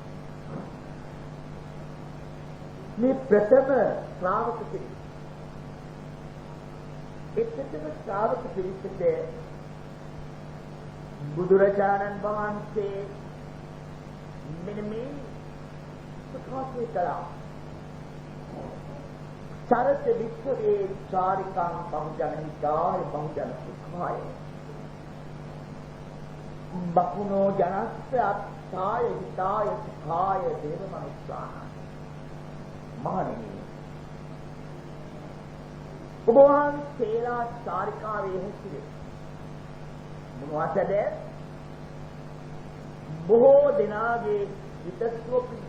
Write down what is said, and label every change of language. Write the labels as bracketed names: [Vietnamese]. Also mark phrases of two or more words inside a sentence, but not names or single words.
[Sinhala] මේ ප්‍රථම ශ්‍රාවක පිරිස. ඒ ප්‍රථම ශ්‍රාවක පිරිසට බුදුරජාණන් වහන්සේ මෙන්න මේ සුඛාසී කළා. [Pali] චරත වික්ඛවේ චාරිකං බහුජන හිතාය බහුජන සුඛාය බකුණෝ ජනස්ස අත්ථාය හිතාය සුඛාය දේව මනුස්සාන [Sinhala] මහණෙනි ඔබ වහන්සේලා චාරිකාවේ හැසිරේ මොනවද බොහෝ දෙනාගේ හිතසුව